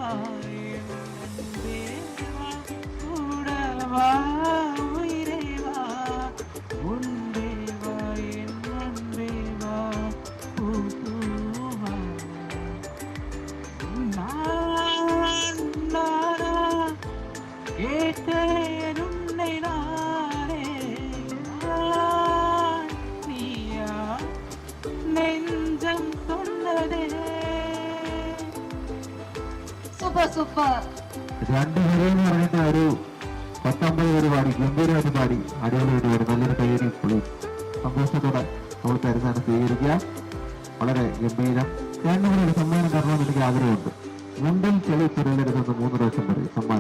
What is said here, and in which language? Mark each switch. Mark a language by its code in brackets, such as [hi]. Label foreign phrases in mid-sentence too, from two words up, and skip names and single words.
[ta] வா உயிரேவா உண்டேவா என் அன்பேவா பூவா நானா கேட்டேன் உன்னை நானே நீயா நெஞ்சம் சொன்னதே. [en] super super. [ml] രണ്ടുപേരെന്ന് പറയുന്ന ഒരു 19 പേര് പാടി ഗംഭീരമായിട്ട് പാടി അടിപൊളിയായിട്ട് പാടി നല്ലൊരു കയ്യടി സന്തോഷത്തോടെ നമ്മൾ തരുന്നതാണ്. സ്വീകരിക്കുക. വളരെ ഗംഭീരം. രണ്ടുകൂടെ ഒരു സമ്മാനം തരണമെന്ന് എനിക്ക് ആഗ്രഹമുണ്ട്. മുണ്ടിൽ ചെളി പുരളരുതെന്ന് 3 പ്രാവശ്യം പറയും സമ്മാനം.